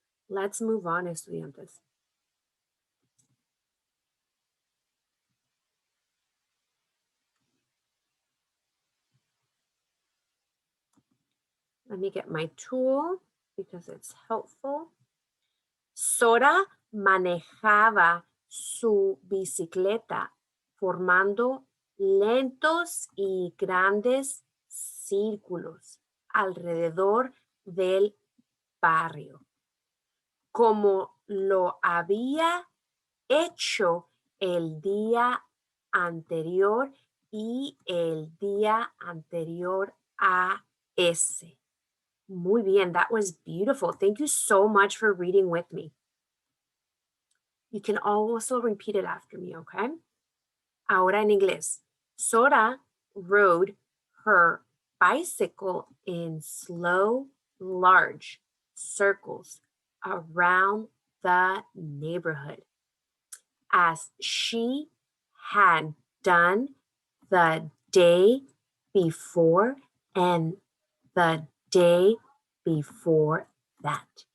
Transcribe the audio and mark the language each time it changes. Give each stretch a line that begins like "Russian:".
English: Let's move on, estudiantes. Let me get my tool because it's helpful.
Spanish: Sora manejaba su bicicleta formando lentos y grandes círculos alrededor del barrio, como lo había hecho el día anterior y el día anterior a ese. Muy bien,
English: that was beautiful. Thank you so much for reading with me. You can also repeat it after me, okay?
Spanish: Ahora en inglés.
English: Sora rode her bicycle in slow, large circles around the neighborhood, as she had done the day before and the day before that.